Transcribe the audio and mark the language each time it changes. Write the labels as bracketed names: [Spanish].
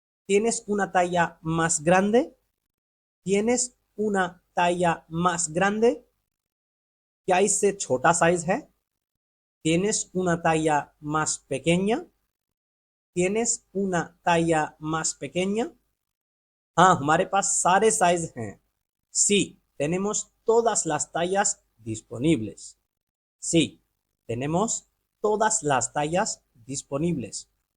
[Spanish] ¿Tienes una talla más grande? ¿Tienes una talla más grande? [Hindi] क्या इससे छोटा size है? [Spanish] ¿Tienes una talla más pequeña? ¿Tienes una talla más pequeña? [Hindi] हाँ, हमारे पास सारे साइज हैं। [Spanish] Sí, tenemos todas las tallas disponibles. Sí, tenemos todas las tallas disponibles.